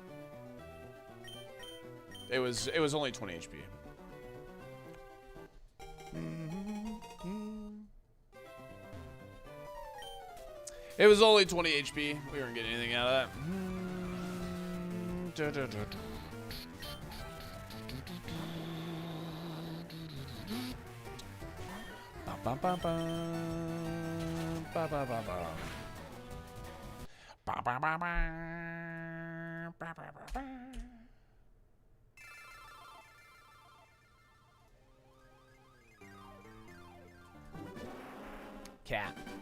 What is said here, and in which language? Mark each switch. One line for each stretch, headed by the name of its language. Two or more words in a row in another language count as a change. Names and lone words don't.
English: It was only 20 HP. It was only 20 HP. We weren't getting anything out of that. Ba, ba, ba. Ba, ba, ba, ba. Ba, ba, ba, ba. Ba, ba, ba, ba. Cat.